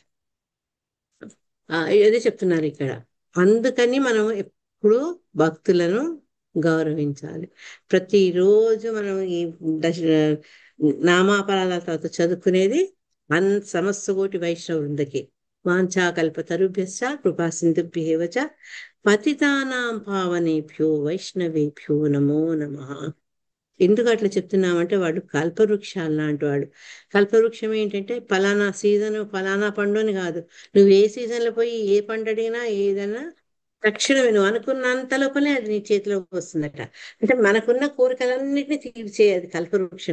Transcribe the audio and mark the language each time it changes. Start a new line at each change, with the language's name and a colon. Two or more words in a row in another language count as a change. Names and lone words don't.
Telugu: అదే చెప్తున్నారు ఇక్కడ. అందుకని మనం ఎప్పుడు భక్తులను గౌరవించాలి. ప్రతిరోజు మనం ఈ నామాపరాల తర్వాత చదువుకునేది సమస్త కోటి వైష్ణవ వృందకి
Sanskrit: వాంఛాకల్పతరుభ్యశ్చ కృపా సింధుభ్యేవ చ పతితానాం పావనేభ్యో వైష్ణవేభ్యో నమో నమః.
Telugu: ఎందుకు అట్లా చెప్తున్నామంటే వాడు కల్పవృక్షాలు లాంటి వాడు. కల్పవృక్షం ఏంటంటే ఫలానా సీజన్ ఫలానా పండు అని కాదు. నువ్వు ఏ సీజన్లో పోయి ఏ పండు అడిగినా ఏదైనా తక్షణమే నువ్వు అనుకున్నంత లోపలే అది నీ చేతిలోకి వస్తుందట. అంటే మనకున్న కోరికలన్నిటినీ తీర్చేది కల్పవృక్షం.